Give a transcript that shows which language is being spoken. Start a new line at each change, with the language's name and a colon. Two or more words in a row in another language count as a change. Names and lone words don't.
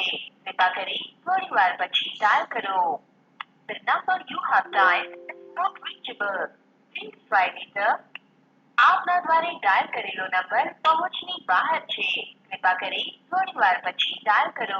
Gujarati: કૃપા કરી થોડી વાર પછી ડાયલ કરો।
English: The number you have dialed is not reachable. Please try later.
Gujarati: આપના દ્વારા ડાયલ કરેલો નંબર પહોંચની બહાર છે। કૃપા કરી થોડી વાર પછી ડાયલ કરો।